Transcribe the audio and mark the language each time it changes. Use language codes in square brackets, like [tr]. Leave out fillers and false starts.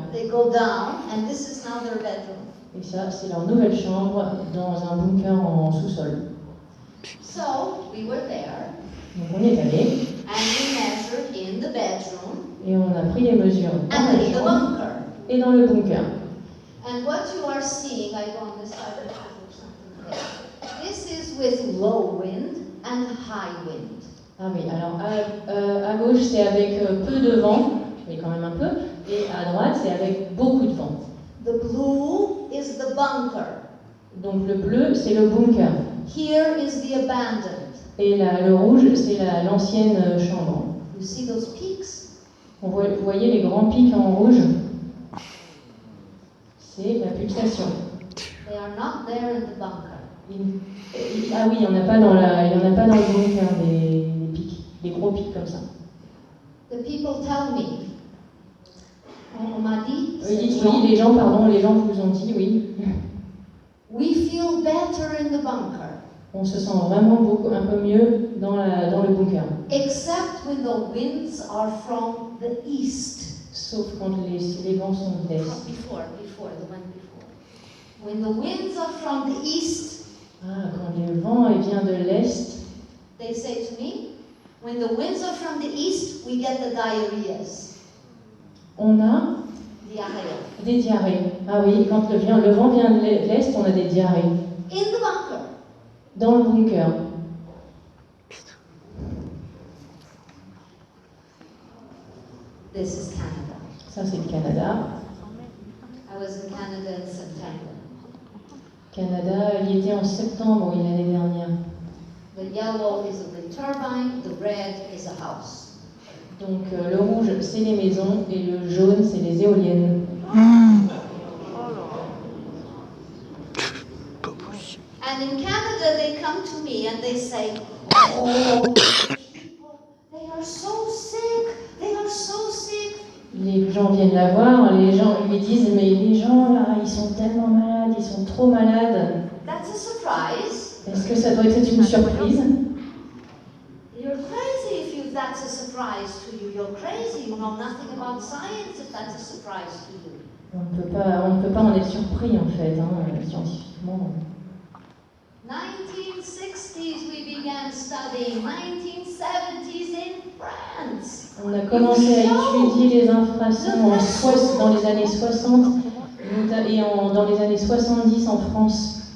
[en] They go down, and this is now their bedroom. [fr] Et ça, c'est leur nouvelle chambre dans un bunker en sous-sol. [en] So we were there, [fr] Donc on est allé [en] and we measured in the bedroom [fr] et on a pris les mesures dans [en] and [fr] la [en] in the [fr] chambre [en] bunker. [fr] et dans le bunker. [en] And what you are seeing, I go on this side of something there. This is with low wind and high wind. [fr] Ah oui, alors à gauche c'est avec peu de vent, mais quand même un peu, et à droite c'est avec beaucoup de vent. [en] The blue is the bunker. [fr] Donc le bleu c'est le bunker [en] Here is the abandoned. [fr] et le rouge c'est l'ancienne chambre. [en] You see those peaks? [fr] Vous voyez les grands pics en rouge? C'est la pulsation. [en] They are not there in the bunker. [fr] Ah oui, il n'y en a pas dans le bunker des pics, des gros pics comme ça. [en] The people tell me. [fr] On m'a dit. Oui, les gens vous ont dit, oui. [en] We feel better in the bunker. [fr] On se sent vraiment un peu mieux dans le bunker. [en] Except when the winds are from the east. [fr] Sauf quand les vents sont d'est. [en] Before, the wind before. When the winds are from the east. [fr] Ah, quand le vent vient de l'est. [en] They say to me, when the winds are from the east, we get the diarrheas. [fr] On a des diarrhées. Ah oui, quand le vent vient de l'est, on a des diarrhées. [en] In the bunker. [fr] Dans le bunker. [en] This is Canada. [fr] Ça, c'est le Canada. [en] I was in Canada in September. [fr] Canada, il y était en septembre, oui, l'année dernière. [en] The yellow is a wind turbine, the red is a house. [fr] Donc le rouge, c'est les maisons et le jaune, c'est les éoliennes. [en] And in Canada, they come to me and they say, "Oh, people, they are so sick. They are so sick." [fr] Les gens viennent la voir, les gens lui disent mais les gens là, ils sont tellement malades, ils sont trop malades. [en] That's a surprise. [fr] Est-ce que ça doit être une surprise? [en] You're crazy if that's a surprise to you. You're crazy. You know nothing about science if that's a surprise to you. [fr] On ne peut pas en être surpris en fait, scientifiquement. [en] 1960s we began studying. 1970s in France. [fr] On a commencé à étudier les infrasons dans les années 60 et dans les années 70 en France.